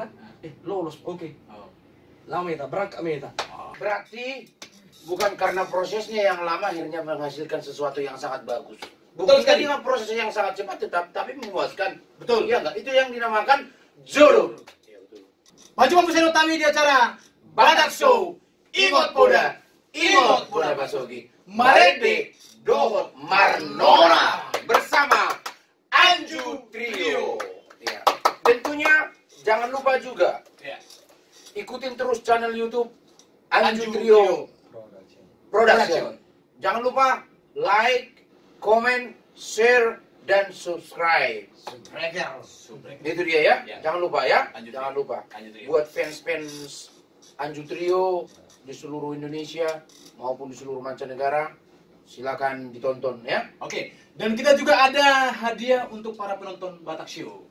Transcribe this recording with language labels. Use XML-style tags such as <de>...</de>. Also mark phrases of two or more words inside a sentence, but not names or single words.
<id>Lolos. Oke. Oh. Lama meta berangkat meta. Berarti bukan karena prosesnya yang lama akhirnya menghasilkan sesuatu yang sangat bagus. Betul Bukan sekali. dengan proses yang sangat cepat tapi memuaskan. Betul. Iya enggak? Itu yang dinamakan jodoh. Iya betul. Maju Museno Tami di acara Badak Show. Imot Poda Basogi. Marete Dohot Marnora bersama Anju Trio. Ya. Tentunya jangan lupa juga Ya. ikutin terus channel YouTube Anju Trio Production. Jangan lupa</id> <en>like, comment, share,</en> <id>dan subscribe. Itu dia ya. Ya. Jangan lupa ya. Anju Trio. Jangan lupa. Anju Trio. Buat fans-fans Anju Trio di seluruh Indonesia maupun di seluruh mancanegara, silakan ditonton ya. Oke. Dan kita juga ada hadiah untuk para penonton Batak Show.</id>